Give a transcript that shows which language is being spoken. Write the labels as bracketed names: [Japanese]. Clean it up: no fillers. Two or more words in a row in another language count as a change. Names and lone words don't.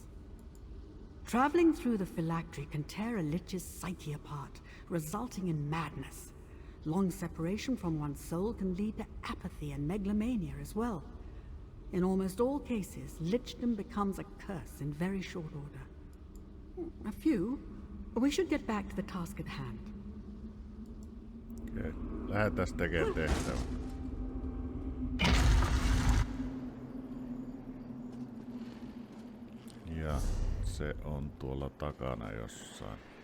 [English] Traveling through the phylactery can tear a lich's psyche apart, resulting in madness. Long separation from one's soul can lead to apathy and megalomania as well. In almost all cases, lichdom becomes a curse in very short order. A few. We should get back to the task at hand. Okay. [Finnish] Lähdetään tekemään tehtävä. Ja se on tuolla takana jossain.